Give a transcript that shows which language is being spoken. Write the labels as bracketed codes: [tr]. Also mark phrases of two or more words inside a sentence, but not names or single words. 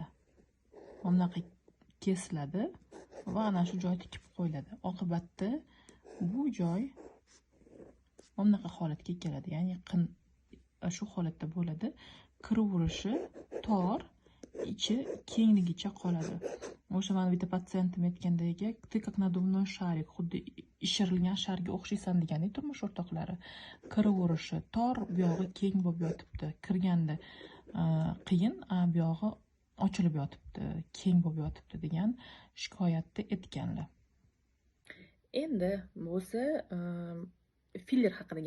[uz] Bunaqa kesiladi va ana shu joy tikib qo'yiladi. Oqibatda bu joy bunaqa holatga keladi. Ya'ni qin shu holatda bo'ladi. Kiraverishi tor, ichi kengligicha qoladi. O'sha mana bitta patsiyentim aytgandek, [ru] "Ты как надувной шарик", [uz] xuddi ishirilgan sharga o'xshaysan degan turmush o'rtoqlari. Kiraverishi tor, bu yog'i keng bo'lib yotibdi. Kirganda qiyin, bu yog'i ochilib yotibdi, keng bo'lib yotibdi degan shikoyatni aytganlar. Endi bo'lsa filler haqida gaplashamiz.